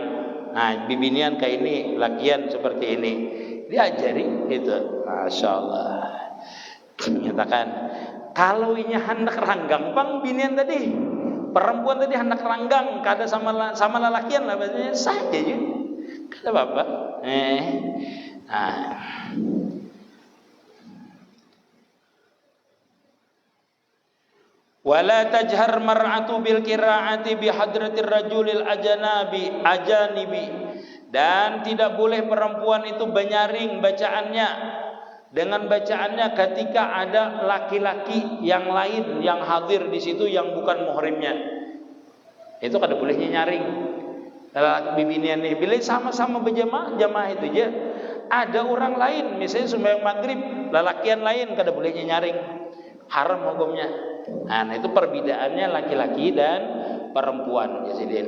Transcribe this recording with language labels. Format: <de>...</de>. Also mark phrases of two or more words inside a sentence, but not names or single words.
<id>Nah, bibinian kayak ini, lakian seperti ini. Diajari itu.</id> <ar>ما شاء الله.</ar> <bjn>Nyatakan kalau ini hendak ranggang bang binian tadi, perempuan tadi hendak ranggang, kada sama lelakian lah bahasanya saja je. Kada apa-apa.</bjn> <ar>ولا تجهر المرأة بالقراءة بحضرة الرجل الأجانب,</ar> <id>dan tidak boleh perempuan itu menyaring bacaannya dengan bacaannya ketika ada laki-laki yang lain yang hadir di situ yang bukan muhrimnya.</id> <bjn>Itu kada bolehnya nyaring. Bibinian nih bila sama-sama berjamaah, jamaah itu aja.</bjn> <id>Ada orang lain, misalnya sembahyang maghrib,</id> <bjn>lalakian lain kada bolehnya nyaring,</bjn> <id>haram hukumnya. Nah, itu perbedaannya laki-laki dan perempuan, Jasidin.</id>